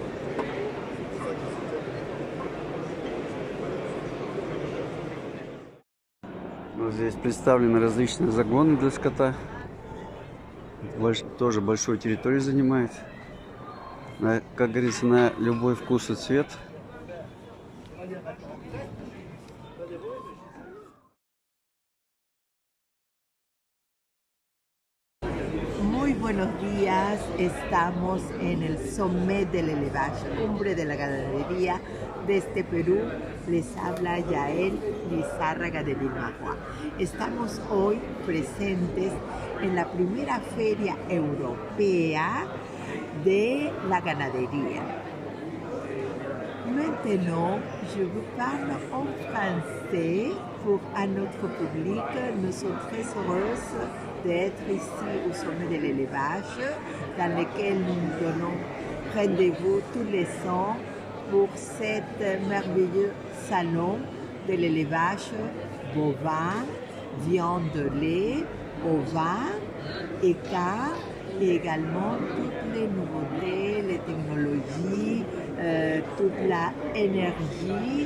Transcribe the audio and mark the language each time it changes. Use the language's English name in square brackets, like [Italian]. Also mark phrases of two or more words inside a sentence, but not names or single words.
[Russian] Вот здесь представлены различные загоны для скота. Тоже большую территорию занимает. Как говорится, на любой вкус и цвет. [Spanish] Muy buenos días, estamos en el Sommet del Élevage, cumbre de la ganadería desde Perú. Les habla Yael Lizárraga de Vilmagua. Estamos hoy presentes en la primera feria europea de la ganadería. [French] Maintenant, je vous parle en français pour à notre public. Nous sommes très heureuses d'être ici au sommet de l'élevage, dans lequel nous donnons rendez-vous tous les ans pour cet merveilleux salon de l'élevage bovin, viande de lait, ovin, équin, et également toutes les nouveautés, les technologies, toute l'énergie.